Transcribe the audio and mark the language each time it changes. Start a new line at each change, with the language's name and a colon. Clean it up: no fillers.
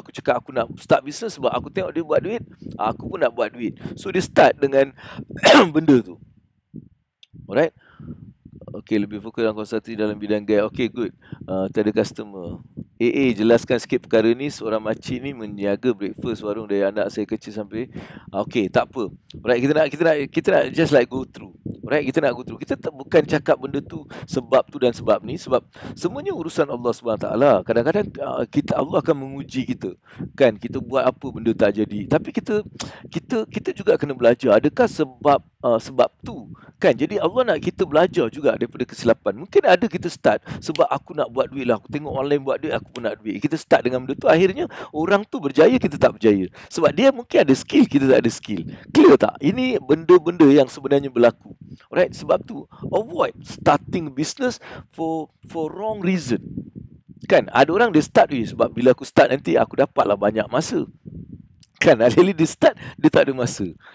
Malay: Aku cakap aku nak start bisnes sebab aku tengok dia buat duit. Aku pun nak buat duit. So dia start dengan benda tu. Alright. Okay, lebih fokus dalam konsultasi dalam bidang gaya. Okay, good. Tiada customer. Jelaskan sikit perkara ni. Seorang makcik ni meniaga breakfast warung dari anak saya kecil sampai. Okay, tak apa. Alright, kita nak just like go through. Alright, kita nak go through. Kita bukan cakap benda tu sebab tu dan sebab ni, sebab semuanya urusan Allah SWT. Kadang-kadang Allah akan menguji kita. Kan, kita buat apa benda tak jadi. Tapi kita juga kena belajar. Adakah sebab tu? Kan, jadi Allah nak kita belajar juga daripada kesilapan. Mungkin ada kita start sebab aku nak buat duit lah. Aku tengok orang lain buat duit, aku pun nak duit. Kita start dengan benda tu, akhirnya orang tu berjaya, kita tak berjaya. Sebab dia mungkin ada skill, kita tak ada skill. Clear tak? Ini benda-benda yang sebenarnya berlaku.
English: Alright, sebab tu avoid starting business for wrong reason.
Malay: Kan, ada orang dia start sebab bila aku start nanti aku dapatlah banyak masa. Kan, alih-alih dia start, dia tak ada masa.